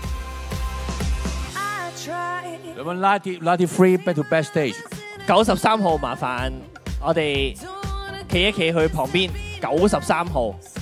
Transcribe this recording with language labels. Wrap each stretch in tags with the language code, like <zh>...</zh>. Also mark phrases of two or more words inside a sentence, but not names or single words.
<en>Number 93, back to backstage.</en> <yue>93 號麻煩我哋企一企去旁邊。93號。</yue>